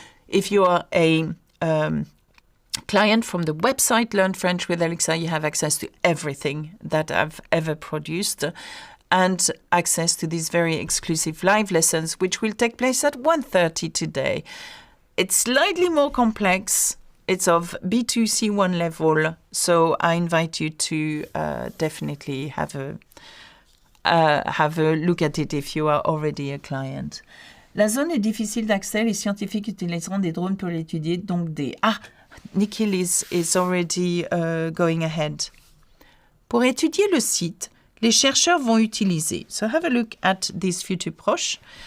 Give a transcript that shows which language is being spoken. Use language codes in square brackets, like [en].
[en] If you are a client from the website Learn French with Alexa, you have access to everything that I've ever produced and access to these very exclusive live lessons, which will take place at 1:30 today. It's slightly more complex. It's of B2, C1 level, so I invite you to definitely have a look at it if you are already a client. [fr] La zone est difficile d'accès. Les scientifiques utiliseront des drones pour l'étudier, donc des... [en] Ah, Nikhil is already going ahead. [fr] Pour étudier le site, les chercheurs vont utiliser. [en] So have a look at this futur proche.